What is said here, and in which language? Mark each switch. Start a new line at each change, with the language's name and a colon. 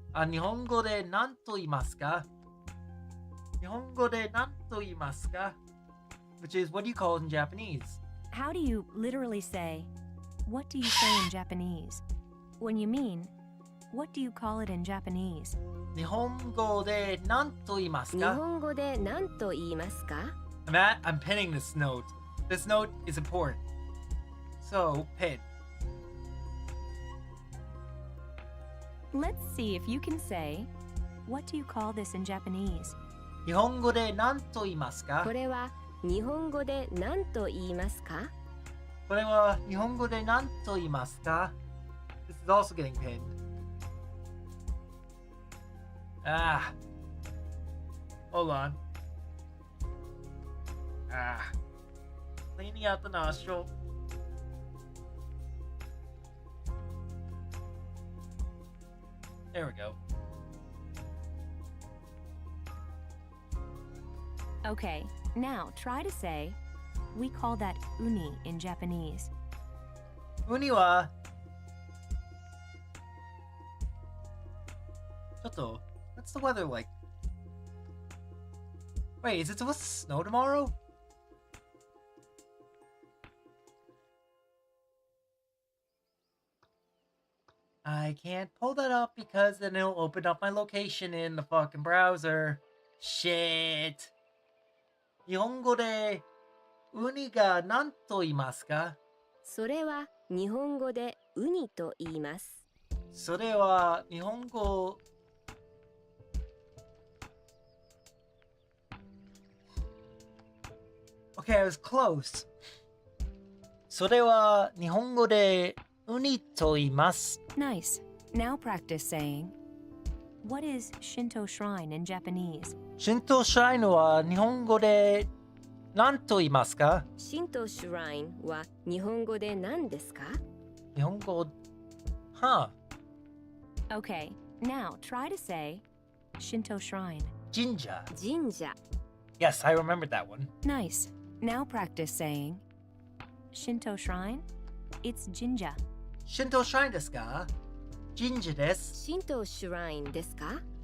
Japanese: 日本語で何と言いますか？
English: Which is, what do you call it in Japanese? How do you literally say, what do you say in Japanese? When you mean, what do you call it in Japanese?
Japanese: 日本語で何と言います日か？本語で何と言いますか？
English: I'm pinning this note. This note is important. So, pin. Let's see if you can say, what do you call this in Japanese? 日本語で何と言いますか？これは日本語で何と言いますか？これは日本語で何と言いますか？ This is also getting pinned. Hold on. Cleaning out the nostril. There we go. Okay, now try to say, we call that uni in Japanese.
Japanese: ウニはちょっと
English: what's the weather like? Wait, is it supposed to snow tomorrow? I can't pull that up because then it'll open up my location in the fucking browser. Shit.
Japanese: 日本語でウニが何と言いますか？それは日本語でウニと言います。それは日本語
English: Okay, I was close.
Japanese: それは日本語でウニと言います。
English: Nice. Now practice saying, what is Shinto shrine in Japanese?
Japanese: 神道シュラインは日本語で何と言いますか？神道シュラインは日本語で何ですか？日本語、huh?
English: Okay, now try to say Shinto shrine.
Japanese: 神社。神社
English: Yes, I remembered that one. Nice. Now practice saying Shinto shrine. It's jinja.
Japanese: 神道シュラインですか？神社です。神道シュラインですか？